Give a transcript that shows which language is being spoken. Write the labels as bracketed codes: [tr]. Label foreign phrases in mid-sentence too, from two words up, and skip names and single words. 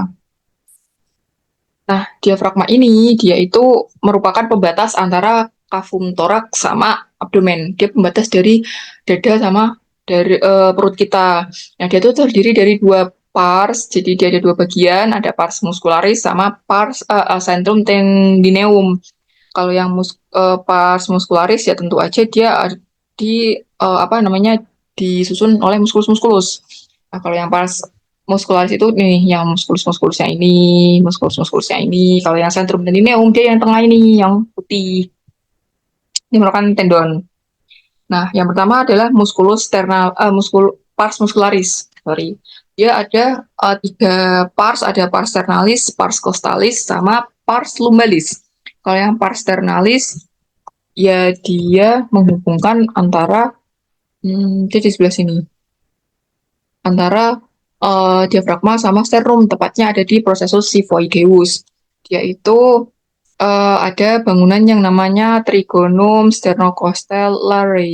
[id] Nah, diafragma ini dia itu merupakan pembatas antara [la] kafum toraks [id] sama abdomen. Dia pembatas dari dada sama dari perut kita. Nah, dia itu terdiri dari dua pars. Jadi dia ada dua bagian, ada [la] pars muscularis [id] sama [la] pars centrum tendineum. [id] Kalau yang [la] pars muscularis [id] ya tentu aja dia di apa namanya disusun oleh muskulus-muskulus. Nah, kalau yang [la] pars muskularis [id] itu nih yang muskulus-muskulusnya ini, muskulus-muskulusnya ini. Kalau yang [la] sentrum tendineum [id] dia yang tengah ini, yang putih. Ini merupakan tendon. Nah, yang pertama adalah muskulus sternal, [la] pars muscularis. [id] Sorry. Dia ada tiga pars, ada [la] pars sternalis, pars costalis, [id] sama [la] pars lumbalis. [id] Kalau yang [la] pars sternalis, [id] ya dia menghubungkan antara, dia di sebelah sini, antara diafragma sama sternum, tepatnya ada di [la] processus xiphoideus. [id] Dia itu ada bangunan yang namanya [la] trigonum sternocostellare.